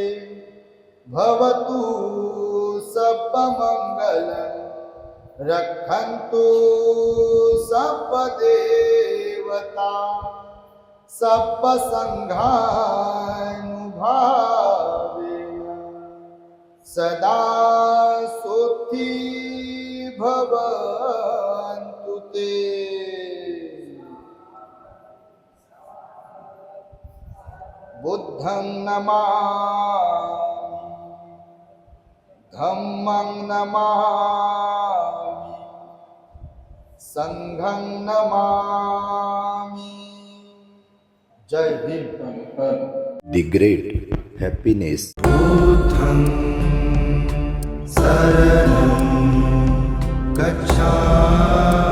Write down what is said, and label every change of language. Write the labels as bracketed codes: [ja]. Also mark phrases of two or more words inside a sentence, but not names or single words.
[pi] भवतु सर्वमंगलम् रक्षन्तु सर्वदेवता सर्वसंघानुभावेन सदा सोत्थी भवन्तु ते. बुद्धं नमामि, धम्मं नमामि, संघं नमामि. [hi] जय भीम. [en] The great happiness. [pi] बुद्धं शरणं गच्छामि.